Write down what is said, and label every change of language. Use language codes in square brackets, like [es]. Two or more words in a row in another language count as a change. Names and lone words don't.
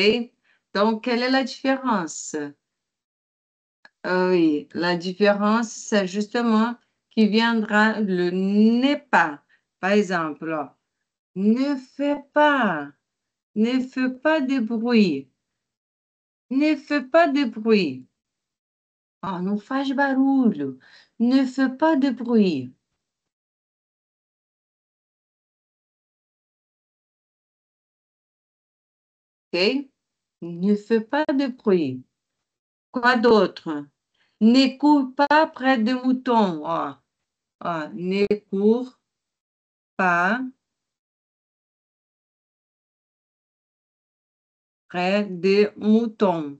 [fr] Donc, quelle est la différence? Oui, la différence, c'est justement qui viendra le n'est pas. Par exemple, ne fais pas, ne fais pas de bruit, ne fais pas de bruit. [pt] Ah, não faz barulho, [fr] ne fais pas de bruit. OK? Ne fais pas de bruit. Quoi d'autre? Ne cours pas près des moutons. Ah, ah, ne cours pas près des moutons.